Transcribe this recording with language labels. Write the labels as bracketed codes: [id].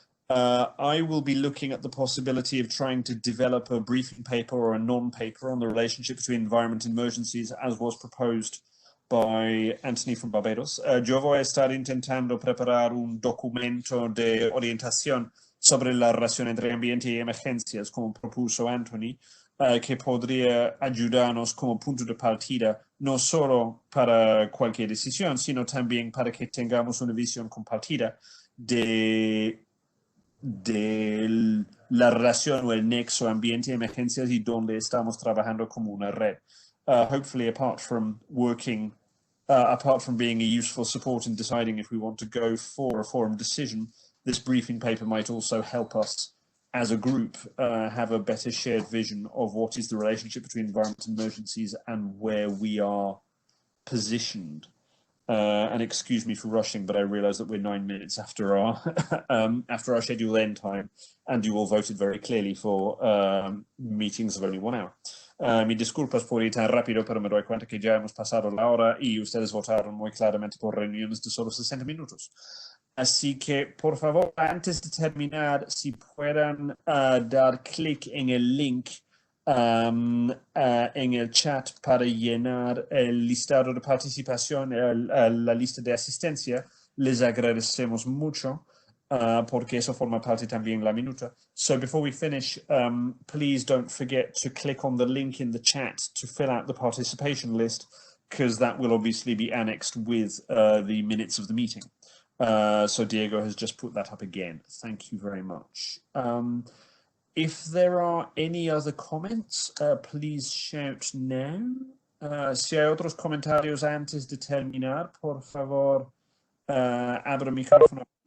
[en] I will be looking at the possibility of trying to develop a briefing paper or a non-paper on the relationship between environment and emergencies as was proposed by Anthony from Barbados. [es] Yo voy a estar intentando preparar un documento de orientación sobre la relación entre ambiente y emergencias, como propuso Anthony, que podría ayudarnos como punto de partida, no solo para cualquier decisión, sino también para que tengamos una visión compartida de la relación o el nexo ambiente y emergencias y donde estamos trabajando como una red. [en] Hopefully, apart from being a useful support in deciding if we want to go for a forum decision, this briefing paper might also help us as a group have a better shared vision of what is the relationship between environment and emergencies and where we are positioned. And excuse me for rushing, but I realize that we're 9 minutes after our scheduled end time, and you all voted very clearly for meetings of only 1 hour. [es] Mis disculpas por ir tan rápido, pero me doy cuenta que ya hemos pasado la hora y ustedes votaron muy claramente por reuniones de solo 60 minutos. Así que, por favor, antes de terminar, si puedan dar clic en el link en el chat para llenar el listado de participación, la lista de asistencia. Les agradecemos mucho porque eso forma parte también de la minuta. [en] So before we finish, please don't forget to click on the link in the chat to fill out the participation list, because that will obviously be annexed with the minutes of the meeting. So Diego has just put that up again. Thank you very much. If there are any other comments, please shout now. [es] Si hay otros comentarios antes de terminar, por favor, abra el micrófono.